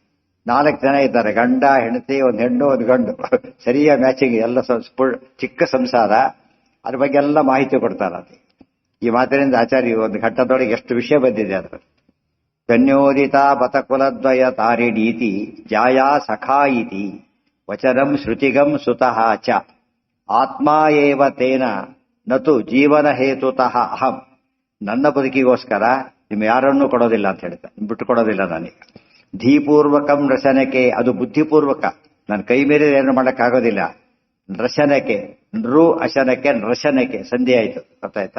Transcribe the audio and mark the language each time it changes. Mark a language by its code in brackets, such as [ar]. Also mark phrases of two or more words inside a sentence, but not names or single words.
[kn] 4 ಜನ ಇದ್ದಾರೆ, ಗಂಡ ಹೆಂಡತಿ, ಒಂದು ಹೆಣ್ಣು ಒಂದು ಗಂಡು, ಸರಿಯಾಗಿ ಮ್ಯಾಚಿಂಗ್, ಎಲ್ಲ ಚಿಕ್ಕ ಸಂಸಾರ. ಅದ್ರ ಬಗ್ಗೆ ಎಲ್ಲ ಮಾಹಿತಿ ಕೊಡ್ತಾರೆ. ಅದು ಈ ಮಾತಿನಿಂದ ಆಚಾರ್ಯ ಒಂದು ಘಟ್ಟದೊಳಗೆ ಎಷ್ಟು ವಿಷಯ ಬಂದಿದೆ ಅದ್ರ. [sa] ಕನ್ಯೋದಿತ ಬತಕುಲದ್ವಯ ತಾರಿಣೀತಿ ಜಾಯಾ ಸಖಾ ಇತಿ ವಚನಂ ಶ್ರುತಿಗಂ ಸುತಃ ಚ ಆತ್ಮಾ ಏವ ತೇನ ನತು ಜೀವನ ಹೇತುತಃ ಅಹಂ, [kn] ನನ್ನ ಬದುಕಿಗೋಸ್ಕರ ನಿಮ್ ಯಾರನ್ನೂ ಕೊಡೋದಿಲ್ಲ ಅಂತ ಹೇಳ್ತಾರೆ, ಬಿಟ್ಟು ಕೊಡೋದಿಲ್ಲ ನನಗೆ. ಧೀಪೂರ್ವಕಂ ರಚನಕ್ಕೆ, ಅದು ಬುದ್ಧಿಪೂರ್ವಕ, ನನ್ನ ಕೈ ಮೇಲೆ ಏನು ಮಾಡಕ್ಕಾಗೋದಿಲ್ಲ. ರಚನಕ್ಕೆ, ನೃ ಅಶನಕ್ಕೆ ರಚನಕ್ಕೆ ಸಂಧಿ ಆಯ್ತು, ಗೊತ್ತಾಯ್ತಾ.